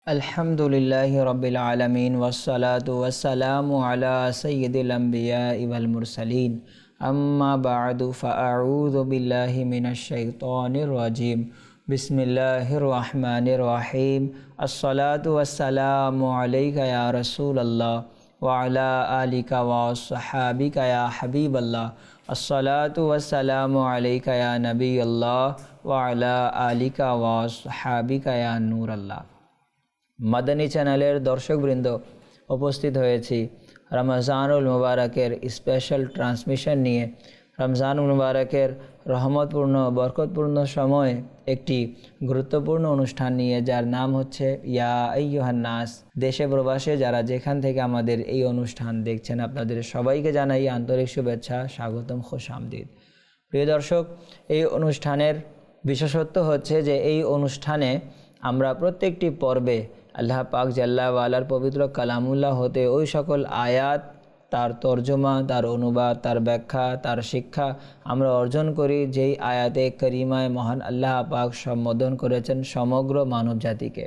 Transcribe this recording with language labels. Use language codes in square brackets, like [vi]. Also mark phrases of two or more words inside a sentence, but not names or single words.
[ar] الحمد لله رب العالمين والصلاة والسلام على سيد الأنبياء والمرسلين أما بعد فأعوذ بالله من الشيطان الرجيم بسم الله الرحمن الرحيم الصلاة والسلام عليك يا رسول الله وعلى آلك وأصحابك يا حبيب الله الصلاة والسلام عليك يا نبي الله وعلى آلك وأصحابك يا نور الله. [bn] মাদানী চ্যানেলের দর্শকবৃন্দ, উপস্থিত হয়েছি রমজানুল মুবারকের [en] special transmission [bn] নিয়ে। রমজানুল মুবারকের রহমতপূর্ণ বরকতপূর্ণ সময়ে একটি গুরুত্বপূর্ণ অনুষ্ঠান নিয়ে, যার নাম হচ্ছে ইয়া আইয়ুহান নাস। দেশে প্রবাসে যারা যেখান থেকে আমাদের এই অনুষ্ঠান দেখছেন, আপনাদের সবাইকে জানাই আন্তরিক শুভেচ্ছা, স্বাগতম, খুশামদিদ। প্রিয় দর্শক, এই অনুষ্ঠানের বিশেষত্ব হচ্ছে যে এই অনুষ্ঠানে আমরা প্রত্যেকটি পর্বে আল্লাহ পাক [ar] جل وعلا [bn] পবিত্র কালামুল্লাহ হতে ওই সকল আয়াত, তার তর্জমা, তার অনুবাদ, তার ব্যাখ্যা, তার শিক্ষা আমরা অর্জন করি, যেই আয়াতে করিমায় মহান আল্লাহ পাক সম্বোধন করেছেন সমগ্র মানব জাতিকে।